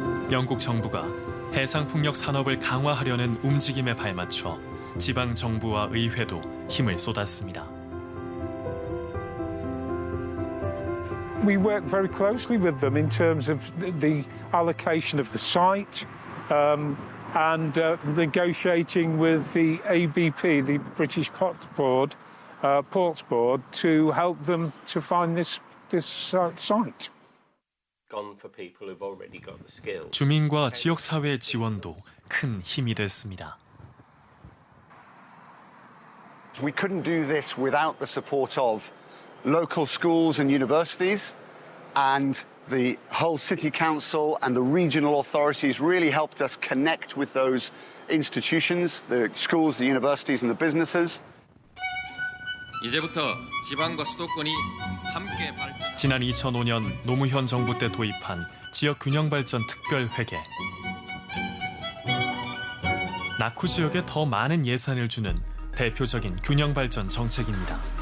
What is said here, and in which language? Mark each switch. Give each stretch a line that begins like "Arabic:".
Korean: 영국 정부가 해상풍력 산업을 강화하려는 움직임에 발맞춰 지방 정부와 의회도 힘을 쏟았습니다.
English: We work very closely with them in terms of the allocation of the site and negotiating with the ABP, the British Ports Board, to help them to find this site.
Korean: 주민과 지역 사회의 지원도 큰 힘이 됐습니다.
English: We couldn't do this without the support of local schools and universities, and the Hull City Council and the regional authorities really helped us connect with those institutions, the schools, the universities and the businesses.
Korean: 이제부터 지방과 수도권이 함께 발전. 지난 2005년 노무현 정부 때 도입한 지역균형발전 특별회계. 낙후 지역에 더 많은 예산을 주는 대표적인 균형발전 정책입니다.